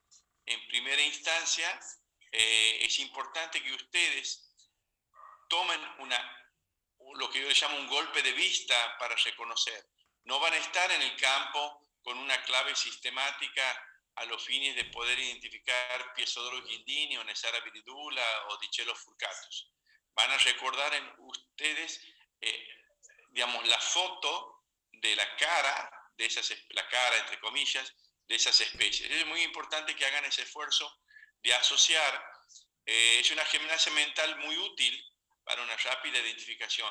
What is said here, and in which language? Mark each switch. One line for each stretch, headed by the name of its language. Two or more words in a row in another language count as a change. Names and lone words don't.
Spanish: En primera instancia, es importante que ustedes tomen lo que yo llamo un golpe de vista para reconocer. No van a estar en el campo con una clave sistemática a los fines de poder identificar Piezodorus guildini o Nesara viridula o Dichello furcatus. Van a recordar en ustedes, digamos, la foto de la cara, la cara entre comillas, de esas especies. Es muy importante que hagan ese esfuerzo de asociar. Es una gimnasia mental muy útil para una rápida identificación.